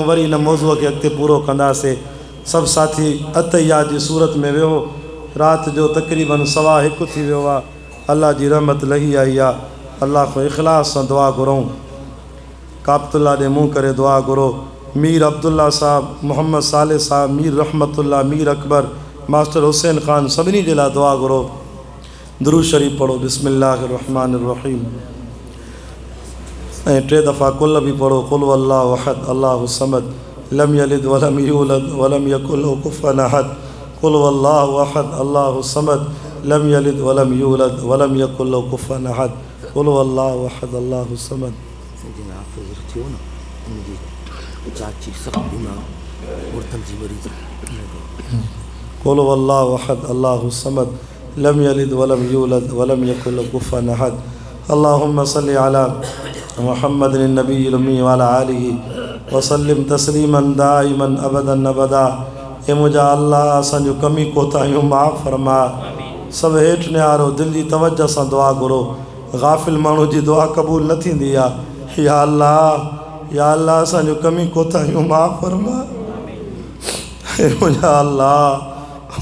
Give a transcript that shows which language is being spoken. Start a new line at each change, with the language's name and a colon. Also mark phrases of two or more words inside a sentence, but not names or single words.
Sindhi: वरी हिन मौज़ूअ खे अॻिते पूरो कंदासीं सभु साथी अतहिया जी सूरत में वियो राति जो तक़रीबन 1:15 थी वियो आहे अल्लाह जी रहमत लही आई आहे अल्लाह को इख़लास सां दुआ घुरूं काबतुल्ला ॾे मुंहुं करे दुआ घुरो मीर अब्दुल्ला साहब मोहम्मद साले साहब मीर रहमतुल्ला मीर अकबर मास्टर हुसैन ख़ान सभिनी जे लाइ दुआ घुरो दुरूद शरीफ़ पढ़ो
Arabic: بسم الله الرحمن الرحيم
Sindhi: ऐं 3 दफ़ा कुल बि पढ़ो
Arabic: قل هو الله أحد الله الصمد لم يلد ولم يولد ولم يكن له كفوا أحد قل هو الله أحد الله الصمد لم يلد ولم يولد ولم يكن له كفوا أحد قل هو الله أحد الله الصمد قل هو الله أحد الله الصمد لم يلد ولم يولد ولم يكن له كفوا أحد اللهم صل على محمد النبي الأمي وعلى آله وسلم تسليما دائما أبدا أبدا
Sindhi: ए मुंहिंजा अल्लाह असांजूं कमी कोताहियूं माफ़ फरमा सभु हेठि निहारो दिलि जी तवजह सां दुआ घुरो गाफ़िल माण्हू जी दुआ क़बूल न थींदी आहे या अल्लाह असांजूं कमी कोताहियूं माफ़ फरमा हे मुंहिंजा अल्लाह